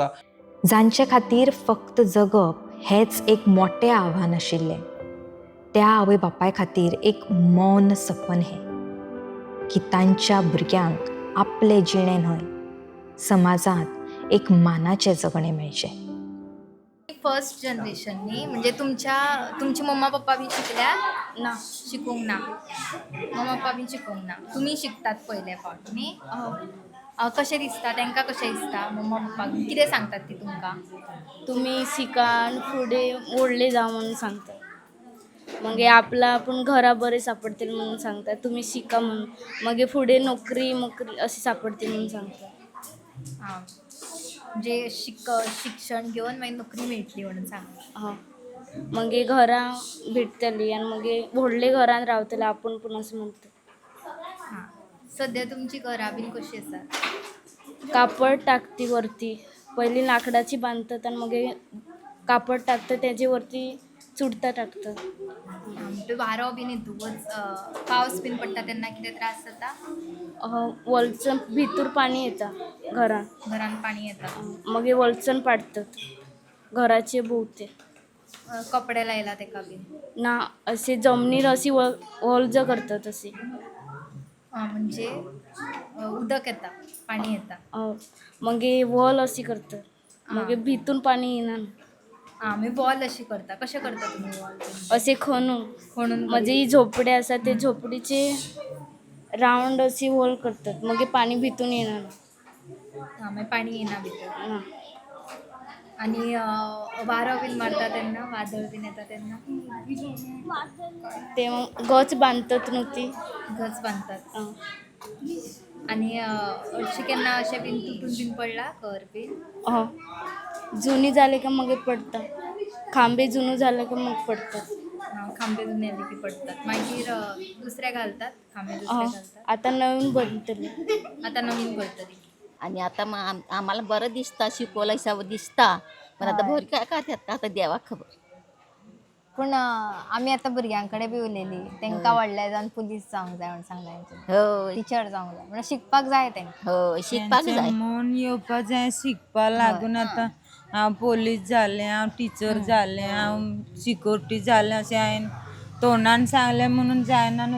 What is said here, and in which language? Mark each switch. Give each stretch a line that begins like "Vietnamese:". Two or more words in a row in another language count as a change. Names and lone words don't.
Konkani: जांचे खातीर फक्त जगप हेंच एक मोठें आव्हान आशिल्लें, त्या आवय बापाय खातीर एक मौन सपन हें की तांच्या भुरग्यांक आपलें जिणें न्हय, समाजांत एक मानाचें जगणें मेळचें.
English: first generation
Konkani: न्ही, म्हणजे तुमची मम्मा पप्पा बी शिकल्या ना, शिकूंक ना, मम्मा पप्पा बी शिकूंक ना, तुमी शिकतात पयले फावट न्ही. कशें दिसता तांकां, कशें दिसता मम्मा पप्पाक, कितें सांगतात ती तुमकां?
Marathi: तुम्ही शिका आणि पुढे व्हडले जा म्हणून सांगतात. मग आपूण घरा बरे सापडतील म्हणून सांगतात. तुम्ही शिका म्हणून मग पुढे नोकरी अशी सापडतील म्हणून सांगतात.
Konkani: हां, म्हणजे शिक्षण घेऊन मागीर नोकरी मेळटली म्हणून सांगतात.
Marathi: हा मग घरा भेटतली आणि मग व्हडले घरान रावतले आपण पण असं म्हणतो.
Konkani: हां, सध्या तुमची घरा बीन कशी आसात?
Marathi: कापड टाकती वरती, पहिली लाकडाची बांधतात आणि मग कापड टाकतात, त्याच्यावरती चुडता टाकतात.
Konkani: म्हणजे वारो बीन येतूच, पावस बीन पडटा तेन्ना कितें त्रास जाता?
Marathi: वलचण भितूर पाणी येतं
Konkani: घरान पाणी येता,
Marathi: मग वलचण पाडतात घराचे भोवते. कपडे लायला तेका बीन ना, असे जमनीर अशी वल्ज करतात अशी.
Konkani: म्हणजे उदक येता, पाणी येता.
Marathi: मग वॉल अशी करतात, मग भितून पाणी येणार.
Konkani: आमी बॉल अशी करता. कशें करता तुमी बॉल?
Marathi: असे खणून म्हणून म्हणजे ही झोपडी असा, ते झोपडीचे राऊंड अशी वॉल करतात, मग पाणी भितून येणार.
Konkani: मागीर पाणी येना भितर. ना. आणि वारो बीन मारता तेन्ना, वादळ बीन येता तेन्ना
Marathi: ते मग गच बांधतात न्हू ती. गज बांधतात. अं.
Konkani: आणि अशें केन्ना अशें बीन तुटून बीन पडला घर बीन?
Marathi: जुनी झाले का मग पडतात, खांबे जुनं झालं का मग पडतात. खांबे जुने आले की पडतात, मागीर दुसरे घालतात, खांबे दुसरे घालतात.
Konkani: आता नवीन बनतले. आता नवीन करतली.
Marathi: आणि आता मग आम्हाला बरं दिसता, शिकवलं हिसाब दिसता, पण आता भर काय खात्यात आता देवा खबर.
Konkani: पूण आमी आतां भुरग्यांकडे बी उलयली, तांकां व्हडले जावन पुलीस जावंक जाय म्हणून सांगलें, हो टिचर जावंक जाय म्हणून शिकपाक जाय तांकां. हो शिकपाक तेंचें जाय. मन येवपा जाय शिकपा लागून. आतां हांव पोलीस जालें, हांव टिचर जालें, हांव सिक्युरिटी जालें अशें हांवें तोंडान सांगलें म्हणून जायना न्हू.